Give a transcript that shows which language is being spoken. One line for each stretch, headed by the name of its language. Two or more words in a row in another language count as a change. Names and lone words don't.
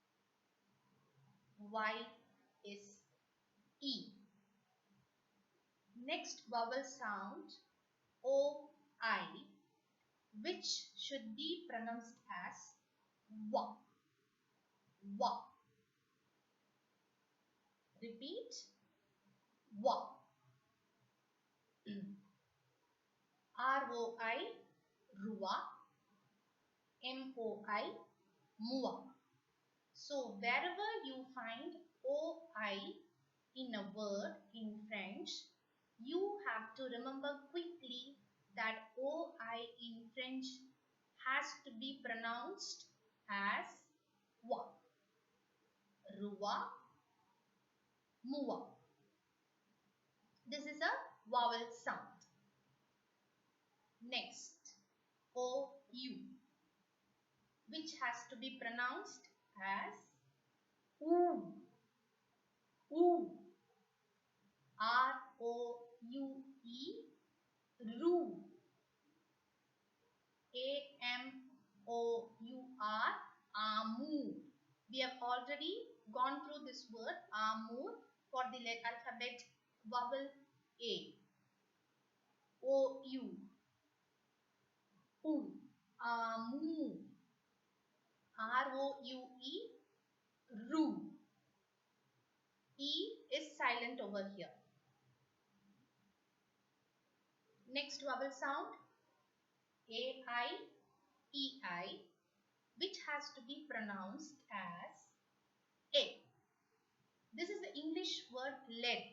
English: Y is E. Next vowel sound, O-I, which should be pronounced as wa. Wa. Repeat. Wa. R-O-I, ruwa. M-O-I, mua. So wherever you find O-I in a word in French, you have to remember quickly that O-I in French has to be pronounced as wa.
French: Ruwa, mua.
English: This is a vowel sound. Next, O-U, which has to be pronounced as oo. Oo. R-O-U-E, roo. A-M-O-U-R, amour. We have already gone through this word amour for the alphabet vowel A. O-U, oo, amour. R-O-U-E, roo. E is silent over here. Next vowel sound, A-I-E-I, which has to be pronounced as A. This is the English word let.